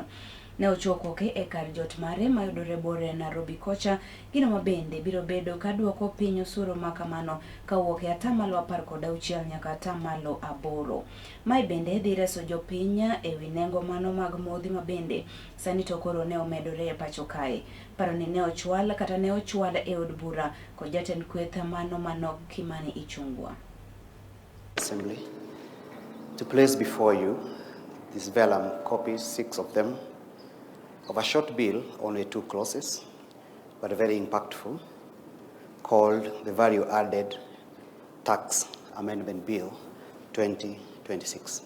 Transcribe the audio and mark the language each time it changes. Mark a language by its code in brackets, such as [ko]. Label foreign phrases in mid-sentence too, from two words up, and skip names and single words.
[luo] Ne ochoko ke e kar jot mare mayudore bore Nairobi kocha, gino mabende biro bedo ka duoko piny osuru makamano kawuok e atamalo 16 nyaka atamalo 8. Mae bende dhi reso jopiny e wi nengo mano mag modhi mabende sani to koro ne omedore e pacho kae. Paro ni ne ochwal e od bura kod jatend kweth mano Kimani Ichung'wah. [en] Assembly to place before you this vellum copies, 6 of them, of a short bill, only 2 clauses, but very impactful, called the Value Added Tax Amendment Bill 2026.